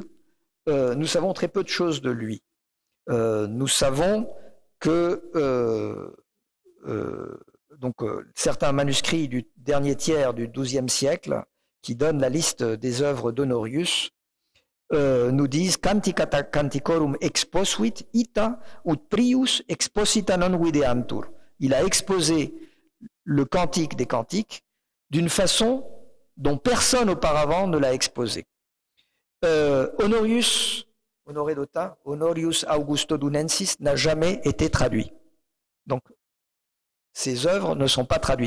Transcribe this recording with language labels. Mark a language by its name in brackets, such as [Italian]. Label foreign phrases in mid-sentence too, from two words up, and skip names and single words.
[French] Nous savons très peu de choses de lui. Nous savons que certains manuscrits du dernier tiers du XIIe siècle, qui donnent la liste des œuvres d'Honorius, nous disent [Latin] Canticata canticorum exposuit ita ut prius exposita non videantur. [French] Il a exposé le cantique des cantiques d'une façon dont personne auparavant ne l'a exposé. Honoré d'Autun, Honorius Augusto Dunensis, n'a jamais été traduit. Donc, ces œuvres ne sont pas traduites.